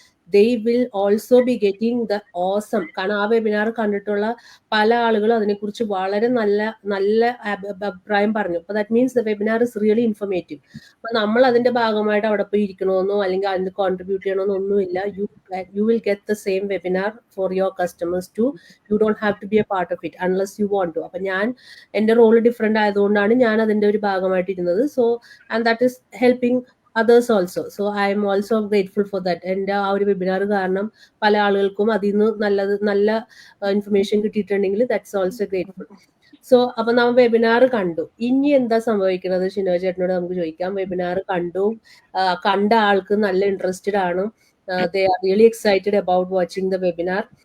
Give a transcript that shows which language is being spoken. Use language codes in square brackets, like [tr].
[en] they will also be getting the awesome, [ml] കാരണം ആ webinar കണ്ടിട്ടുള്ള പല ആളുകളും അതിനെക്കുറിച്ച് വളരെ നല്ല അഭിപ്രായം പറഞ്ഞു. അപ്പൊ [en] That means the webinar is really informative. [ml] അപ്പൊ നമ്മൾ അതിന്റെ ഭാഗമായിട്ട് അവിടെ പോയി ഇരിക്കണമെന്നോ അല്ലെങ്കിൽ അതിന് കോൺട്രിബ്യൂട്ട് ചെയ്യണമെന്നോ ഒന്നുമില്ല. [en] you will get the same webinar for your customers too. You don't have to be a part of it unless you want to. [ml] അപ്പൊ ഞാൻ എന്റെ റോള് ഡിഫറെന്റ് ആയതുകൊണ്ടാണ് ഞാൻ അതിന്റെ ഒരു ഭാഗമായിട്ട് ഇരുന്നത്. [en] So and that is helping others also. So I am also grateful for that. [ml] എൻ്റെ ആ ഒരു വെബിനാർ കാരണം പല ആളുകൾക്കും അതിൽ നിന്ന് നല്ല ഇൻഫർമേഷൻ കിട്ടിയിട്ടുണ്ടെങ്കിൽ [en] That's also grateful. [ml] സോ അപ്പൊ നമ്മൾ വെബിനാർ കണ്ടു. ഇനി എന്താ സംഭവിക്കുന്നത് ഷിനോജ് ചേട്ടനോട് നമുക്ക് ചോദിക്കാം. വെബിനാർ കണ്ട ആൾക്ക് നല്ല ഇൻട്രസ്റ്റഡ് ആണ്. [en] They are really excited about watching the webinar.